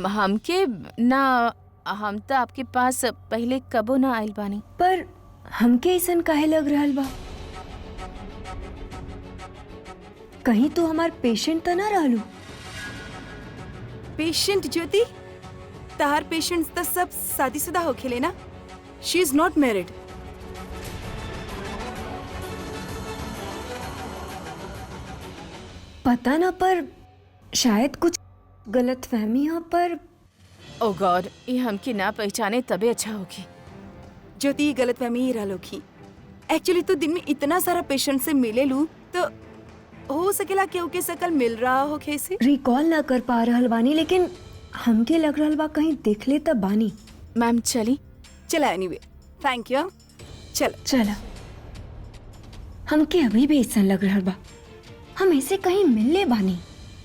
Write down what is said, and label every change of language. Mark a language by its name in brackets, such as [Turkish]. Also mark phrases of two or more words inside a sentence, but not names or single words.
[Bhojpuri] हमके ना, हम तो आपके पास पहले कबो ना आइल बानी। पर हमके ऐसन काहे लग रहल बा? कहीं तो हमार पेशेंट तो ना रहलू। पेशेंट ज्योति, तहार पेशेंट्स तो सब शादीशुदा होखेले ना। [English] She is not married. [Bhojpuri] पता ना, पर शायद कुछ गलत फहमी हो। पर [English] Oh God, [Bhojpuri] ये हमके ना पहचाने तबे अच्छा होगी। ज्योति ये गलत फहमी ही रहल होखी। एक्चुअली तो दिन में इतना सारा पेशेंट से मिले लू, तो हो सकेला केहू के शकल मिल रहा हो कैसे। रिकॉल ना कर पा रहल बानी, लेकिन हमके लग रहल बा कहीं देख ले तब बानी। मैम चली। चला [English] anyway, thank you. [Bhojpuri] चल चला। हमके अभी भी ऐसा लग रहल बा हम ऐसे कहीं मिलले बानी।